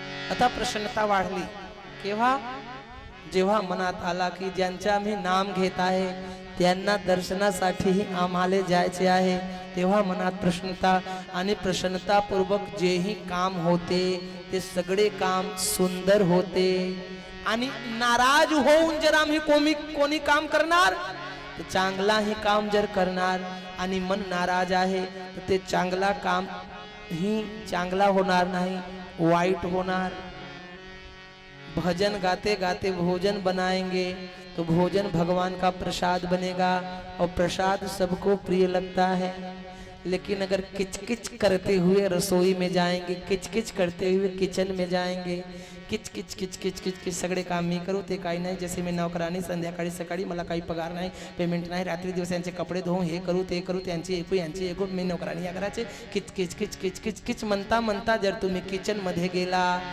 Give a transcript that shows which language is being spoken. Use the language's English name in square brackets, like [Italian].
[Marathi] आता प्रसन्नता वाढली केव्हा? जेव्हा मनात आला की ज्यांच्या आम्ही नाम घेत आहे त्यांना दर्शनासाठी आम्हाला जायचे आहे, तेव्हा मनात प्रसन्नता आणि प्रसन्नतापूर्वक जेही काम होते ते सगळे काम सुंदर होते। आणि नाराज होऊन जर आम्ही कोणी काम करणार तर चांगलाही काम जर करणार आणि मन नाराज आहे तर ते चांगला काम ही चांगला होणार नाही, वाईट होणार। [Hindi] भजन गाते गाते भोजन बनाएंगे तो भोजन भगवान का प्रसाद बनेगा और प्रसाद सबको प्रिय लगता है। लेकिन अगर किचकिच करते हुए रसोई में जाएंगे, [Marathi] किचकिच करते हुए किचन में जाएंगे, किच किच किच किच किच किच सगळे काम मी करू ते काही नाही, जसे मी नोकरानी संध्याकाळी सकाळी मला काही पगार नाही, पेमेंट नाही, रात्री दिवस यांचे कपडे धुवू, हे करू ते करू, त्यांची एकू यांची एकू, मी नोकरानी या घराचे किच किच किच किच किच किच म्हणता म्हणता जर तुम्ही किचन मध्ये गेला